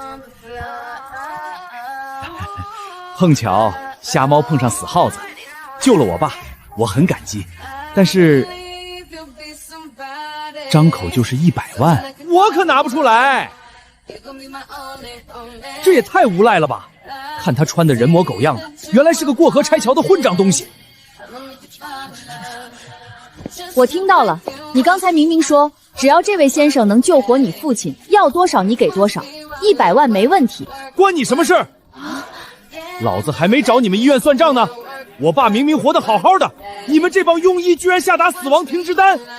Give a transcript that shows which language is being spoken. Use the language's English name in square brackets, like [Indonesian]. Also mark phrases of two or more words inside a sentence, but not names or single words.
[Chinese] 碰巧瞎貓碰上死耗子，救了我爸，我很感激。但是张口就是100萬，我可拿不出來，這也太无賴了吧！看他穿的人模狗樣的，原來是個過河拆橋的混賬東西。我聽到了，你剛才明明說只要這位先生能救活你父親，要多少你給多少，100萬沒問題。關你什麼事？老子還沒找你們醫院算賬呢，我爸明明活得好好的，你們這幫庸醫居然下達死亡停職單。